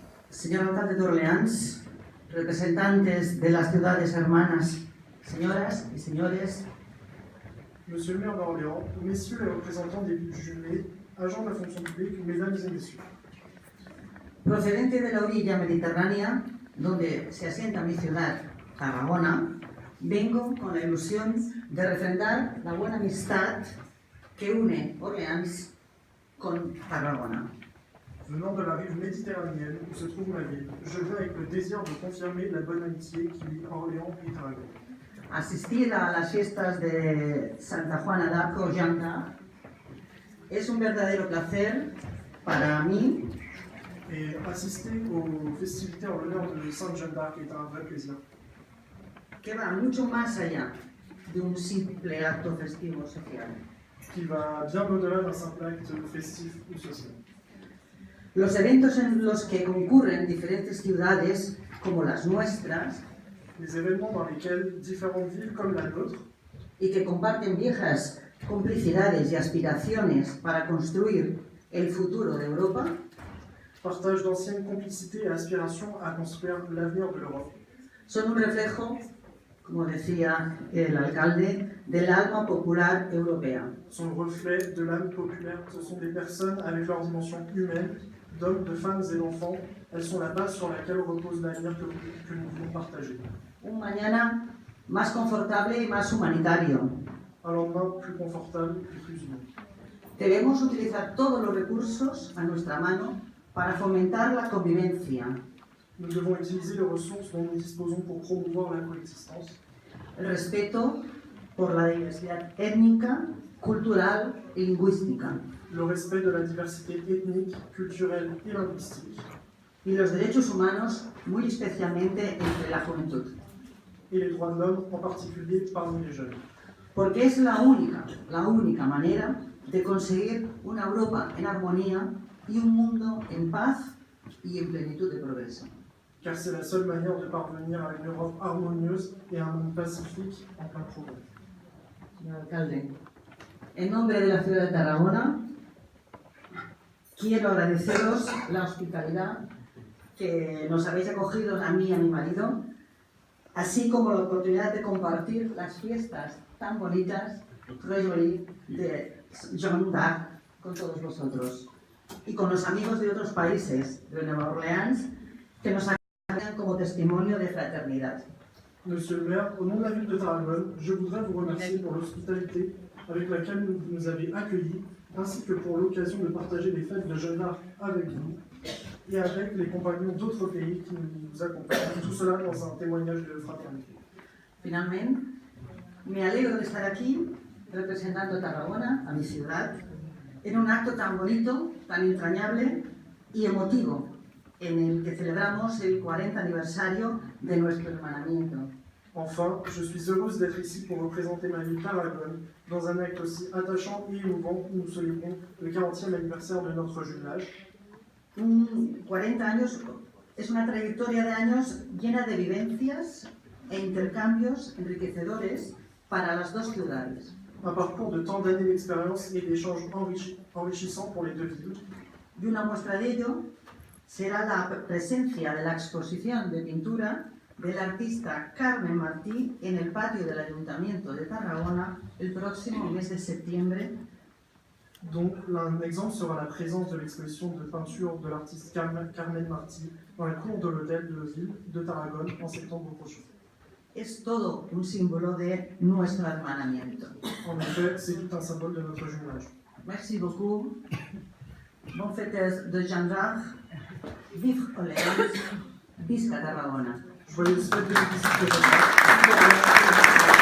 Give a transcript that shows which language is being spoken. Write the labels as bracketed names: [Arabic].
[Spanish] Señor alcalde de Orleans, representantes de las ciudades hermanas, señoras y señores. [French] Monsieur le maire d'Orléans, messieurs les représentants des villes jumelées, agents de la fonction publique, mesdames et messieurs. [Spanish] Procedente de la orilla mediterránea, donde se asienta mi ciudad, Tarragona, vengo con la ilusión de refrendar la buena amistad que une Orléans con Tarragona. [French] Venant de la rive méditerranéenne où se trouve ma ville, je viens avec le désir de confirmer la bonne amitié qui lie Orléans et Tarragone. [Spanish] Asistir a las fiestas de Santa Juana d'Arco Yanga es un verdadero placer para mí. [French] Et assister aux festivités en l'honneur de Sainte Jeanne d'Arc est un vrai plaisir. [Spanish] Que va mucho más allá de un simple acto festivo social. [French] Qui va bien au-delà d'un simple acte festif ou social. [Spanish] Los eventos en los que concurren diferentes ciudades como las nuestras, [French] les événements dans lesquels différentes villes comme la nôtre, [Spanish] y que comparten viejas complicidades y aspiraciones para construir el futuro de Europa, [French] partagent d'anciennes complicités et aspirations à construire l'avenir de l'Europe. [Spanish] Son un reflejo, como decía el alcalde, del alma popular europea. [French] Sont le reflet de l'âme populaire. Ce sont des personnes avec leur dimension humaine, d'hommes, de femmes et d'enfants. Elles sont la base sur laquelle repose l'avenir que nous voulons partager. [Spanish] Un mañana más confortable y más humanitario. [French] Un lendemain plus confortable et plus humain. [Spanish] Debemos utilizar todos los recursos a nuestra mano para fomentar la convivencia, [French] Nous devons utiliser les ressources dont nous disposons pour promouvoir la coexistence, [Spanish] el respeto por la diversidad étnica, cultural y lingüística, [French] le respect de la diversité ethnique, culturelle et linguistique, [Spanish] y los derechos humanos, muy especialmente entre la juventud. [French] et les droits de l'homme, en particulier parmi les jeunes. [Spanish] Porque es la única manera de conseguir una Europa en armonía y un mundo en paz y en plenitud de progreso. [French] Car c'est la seule manière de parvenir à une Europe harmonieuse et à un monde pacifique en plein progrès. [Spanish] Señor alcalde, en nombre de la ciudad de Tarragona, quiero agradeceros la hospitalidad que nos habéis acogido a mí y a mi marido, así como la oportunidad de compartir las fiestas tan bonitas, Treasury, de Jeanne d'Arc, con todos vosotros, y con los amigos de otros países de Nueva Orleans que nos acompañan como testimonio de fraternidad. [French] Monsieur le maire, au nom de la ville de Tarragone, je voudrais vous remercier pour l'hospitalité avec laquelle vous nous avez accueillis, ainsi que pour l'occasion de partager les fêtes de Jeanne d'Arc avec vous et avec les compagnons d'autres pays qui nous accompagnent, tout cela dans un témoignage de fraternité. [Spanish] Finalmente, me alegro de estar aquí representando a Tarragona, a mi ciudad, en un acto tan bonito, tan entrañable y emotivo, en el que celebramos el 40 aniversario de nuestro hermanamiento. [French] Enfin, je suis heureuse d'être ici pour représenter ma ville Tarragone dans un acte aussi attachant et émouvant où nous célébrons le 40e anniversaire de notre jumelage. [Spanish] 40 años es una trayectoria de años llena de vivencias e intercambios enriquecedores para las dos ciudades. [French] Un parcours de tant d'années d'expérience et d'échanges enrichissants pour les deux villes. [Spanish] Y una muestra de ello será la presencia de la exposición de pintura del artista Carmen Martí en el patio del Ayuntamiento de Tarragona el próximo mes de septiembre. [French] Donc, un exemple sera la présence de l'exposition de peinture de l'artiste Carmen Martí dans la cour de l'hôtel de ville de Tarragone en septembre prochain. [Spanish] Es todo un símbolo de nuestro hermanamiento. [French] En effet, c'est tout un symbole de notre jumelage. Merci beaucoup. Bon fêtes de Jeanne d'Arc. Vive Orléans. [Catalan] Visca Tarragona. [French] Joyeuses fêtes de l'église de Jeanne d'Arc.